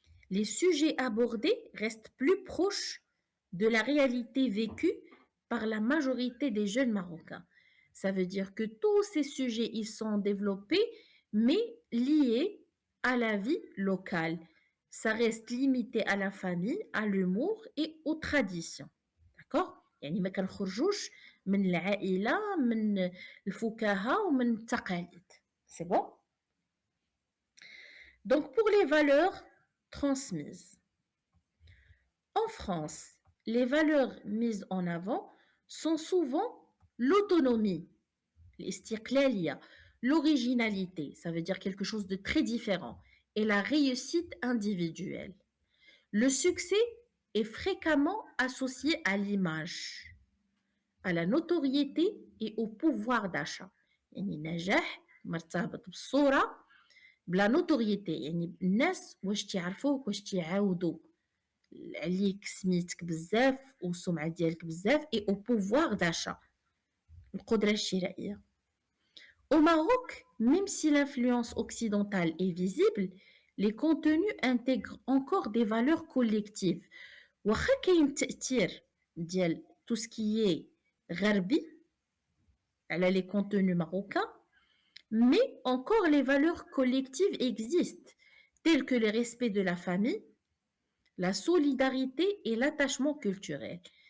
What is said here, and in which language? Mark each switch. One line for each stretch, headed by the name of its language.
French: Les sujets abordés restent plus proches de la réalité vécue par la majorité des jeunes Marocains. Ça veut dire que tous ces sujets, ils sont développés, mais liés à la vie locale. Ça reste limité à la famille, à l'humour et aux traditions. D'accord؟
Arabic: يعني ما كنخرجوش من العائلة من الفكاهة ومن التقاليد.
French: C'est bon? Donc pour les valeurs transmises. En France, les valeurs mises en avant sont souvent l'autonomie, l'istiqlaliya, l'originalité, ça veut dire quelque chose de très différent, et la réussite individuelle. Le succès est fréquemment associé à l'image, à la notoriété et au pouvoir d'achat.
Arabic: يعني نجاح مرتبط بالصورة بلا نوتوريتي، يعني الناس واش تيعرفوك واش تيعاودوا عليك سميتك بزاف والسمعة ديالك بزاف
French: اي او بوفوار داشا،
Arabic: القدرة الشرائية.
French: Au Maroc, même si l'influence occidentale est visible, les contenus intègrent encore des valeurs collectives.
Arabic: واخا كاين تأثير ديال
French: tout ce qui est
Arabic: غربي على
French: les contenus marocains, mais encore les valeurs collectives existent, telles que le respect de la famille, la solidarité et l'attachement culturel.